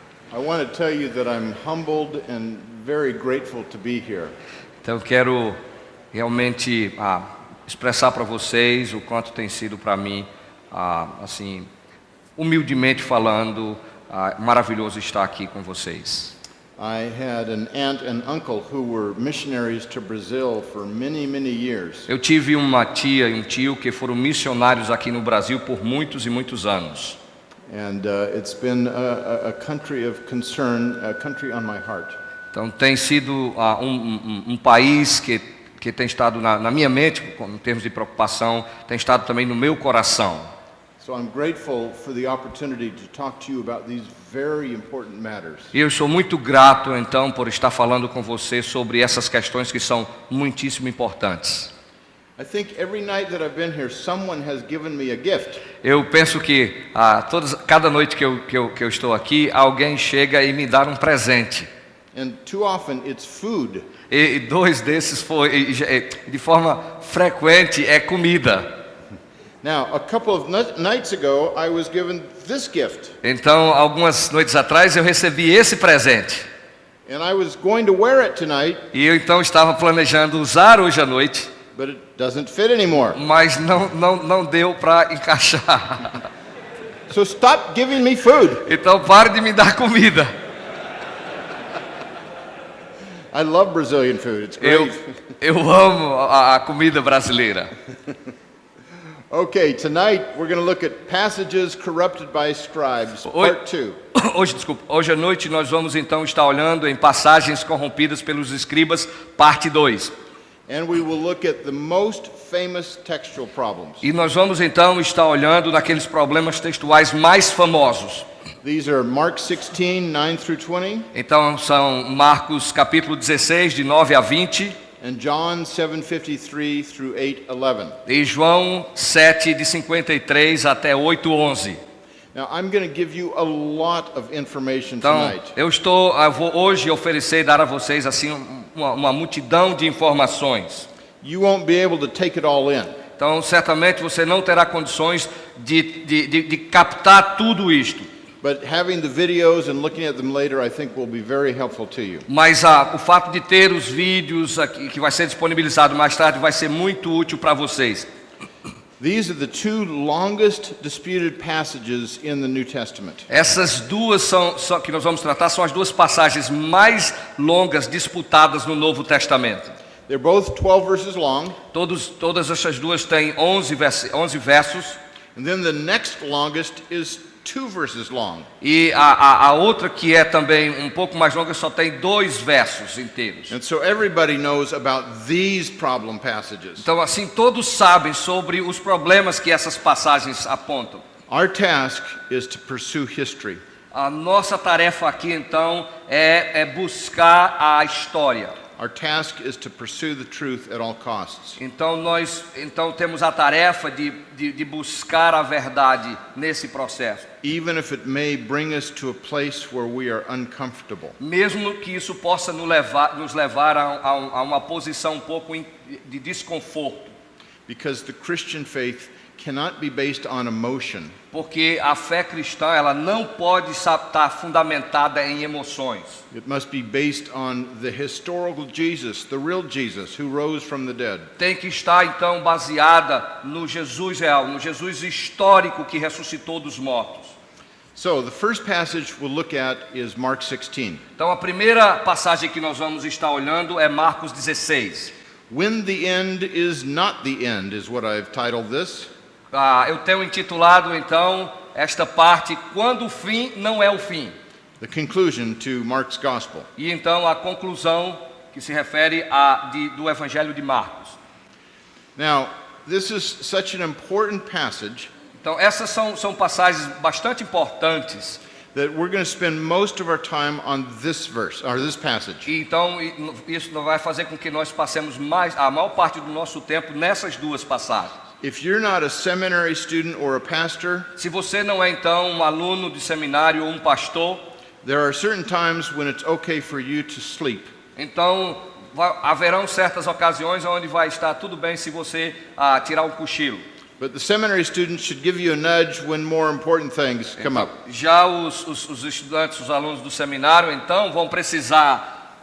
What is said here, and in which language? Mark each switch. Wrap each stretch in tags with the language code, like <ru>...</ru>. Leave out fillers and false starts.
<en>I want to tell you that I'm humbled and very grateful to be here.</en> <pt>Então eu quero realmente expressar para vocês o quanto tem sido para mim, assim, humildemente falando, maravilhoso estar aqui com vocês.</pt> <en>I had an aunt and uncle who were missionaries to Brazil for many, many years.</en> <pt>Eu tive uma tia e um tio que foram missionários aqui no Brasil por muitos e muitos anos.</pt> <en>And it's been a country of concern, a country on my heart.</en> <pt>Então tem sido um país que tem estado na minha mente, em termos de preocupação, tem estado também no meu coração.</pt> <en>So I'm grateful for the opportunity to talk to you about these very important matters.</en> <pt>E eu sou muito grato então por estar falando com você sobre essas questões que são muitíssimo importantes.</pt> <en>I think every night that I've been here, someone has given me a gift.</en> <pt>Eu penso que cada noite que eu estou aqui, alguém chega e me dá um presente.</pt> <en>And too often it's food.</en> <pt>E dois desses foi, de forma frequente, é comida.</pt> <en>Now, a couple of nights ago, I was given this gift.</en> <pt>Então, algumas noites atrás, eu recebi esse presente.</pt> <en>And I was going to wear it tonight.</en> <pt>E eu então estava planejando usar hoje à noite.</pt> <en>But it doesn't fit anymore.</en> <pt>Mas não deu para encaixar.</pt> <en>So stop giving me food.</en> <pt>Então pare de me dar comida.</pt> <en>I love Brazilian food. It's great.</en> <pt>Eu amo a comida brasileira.</pt> <en>Okay, tonight we're going to look at passages corrupted by scribes, part 2.</en> <pt>Hoje à noite nós vamos então estar olhando em passagens corrompidas pelos escribas, parte 2.</pt> <en>And we will look at the most famous textual problems.</en> <pt>E nós vamos então estar olhando naqueles problemas textuais mais famosos.</pt> <en>These are Mark 16, 9 through 20.</en> <pt>Então são Marcos capítulo 16, de 9 a 20.</pt> <en>And John 7:53 through 8:11.</en> <pt>E João 7, de 53 até 8:11.</pt> <en>Now I'm going to give you a lot of information</en> <pt>Então,</pt> <en>tonight.</en> <pt>eu vou hoje oferecer e dar a vocês assim uma multidão de informações.</pt> <en>You won't be able to take it all in.</en> <pt>Então, certamente você não terá condições de captar tudo isto.</pt> <en>But having the videos and looking at them later, I think will be very helpful to you.</en> <pt>Mas o fato de ter os vídeos aqui, que vai ser disponibilizado mais tarde, vai ser muito útil para vocês.</pt> <en>These are the two longest disputed passages in the New Testament.</en> <pt>Essas duas que nós vamos tratar são as duas passagens mais longas disputadas no Novo Testamento.</pt> <en>They're both 12 verses long.</en> <pt>Todas essas duas têm 11 versos.</pt> <en>And then the next longest is 2 verses long.</en> <pt>E a outra, que é também um pouco mais longa, só tem 2 versos inteiros.</pt> <en>And so everybody knows about these problem passages.</en> <pt>Então, assim, todos sabem sobre os problemas que essas passagens apontam.</pt> <en>Our task is to pursue history.</en> <pt>A nossa tarefa aqui, então, é buscar a história.</pt> <en>Our task is to pursue the truth at all costs.</en> <pt>Então, nós temos a tarefa de buscar a verdade nesse processo.</pt> <en>Even if it may bring us to a place where we are uncomfortable.</en> <pt>Mesmo que isso possa nos levar a uma posição um pouco de desconforto.</pt> <en>Because the Christian faith cannot be based on emotion.</en> <pt>Porque a fé cristã, ela não pode estar fundamentada em emoções.</pt> <en>It must be based on the historical Jesus, the real Jesus who rose from the dead.</en> <pt>Tem que estar então baseada no Jesus real, no Jesus histórico que ressuscitou dos mortos.</pt> <en>So, the first passage we'll look at is Mark 16.</en> <pt>Então a primeira passagem que nós vamos estar olhando é Marcos 16.</pt> <en>When the end is not the end is what I've titled this.</en> <pt>Eu tenho intitulado então esta parte, quando o fim não é o fim.</pt> <en>The conclusion to Mark's gospel.</en> <pt>E então a conclusão que se refere do Evangelho de Marcos.</pt> <en>Now, this is such an important passage.</en> <pt>Então essas são passagens bastante importantes.</pt> <en>That we're going to spend most of our time on this verse or this passage.</en> <pt>Então isso vai fazer com que nós passemos a maior parte do nosso tempo nessas duas passagens.</pt> <en>If you're not a seminary student or a pastor,</en> <pt>se você não é então um aluno de seminário ou um pastor,</pt> <en>there are certain times when it's okay for you to sleep.</en> <pt>Então haverão certas ocasiões onde vai estar tudo bem se você tirar um cochilo.</pt> <en>But the seminary students should give you a nudge when more important things come up.</en> <pt>Já os estudantes, os alunos do seminário, então, vão precisar</pt>